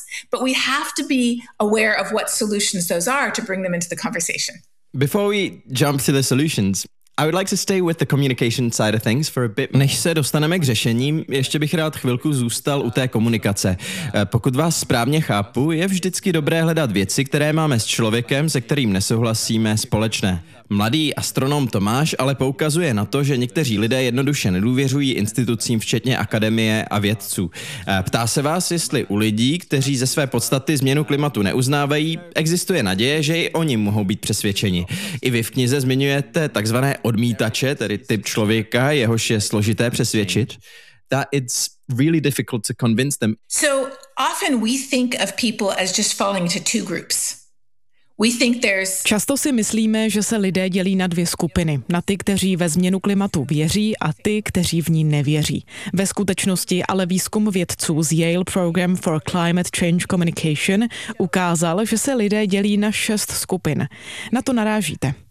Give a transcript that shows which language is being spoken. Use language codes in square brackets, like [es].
[en] But we have to be aware of what solutions those are to bring them into the conversation. Before we jump to the solutions, I would like to stay with the communication side of things for a bit. [cs] Než se dostaneme k řešením, ještě bych rád chvilku zůstal u té komunikace. Pokud vás správně chápu, je vždycky dobré hledat věci, které máme s člověkem, se kterým nesouhlasíme, společné. Mladý astronom Tomáš ale poukazuje na to, že někteří lidé jednoduše nedůvěřují institucím, včetně akademie a vědců. Ptá se vás, jestli u lidí, kteří ze své podstaty změnu klimatu neuznávají, existuje naděje, že i oni mohou být přesvědčeni. I vy v knize zmiňujete takzvané odmítače, tedy typ člověka, jehož je složité přesvědčit. [en] That it's really difficult to convince them. So often we think of people as just falling into two groups. [cs] Často si myslíme, že se lidé dělí na dvě skupiny. Na ty, kteří ve změnu klimatu věří a ty, kteří v ní nevěří. Ve skutečnosti ale výzkum vědců z Yale Program for Climate Change Communication ukázal, že se lidé dělí na 6 skupin. Na to narážíte.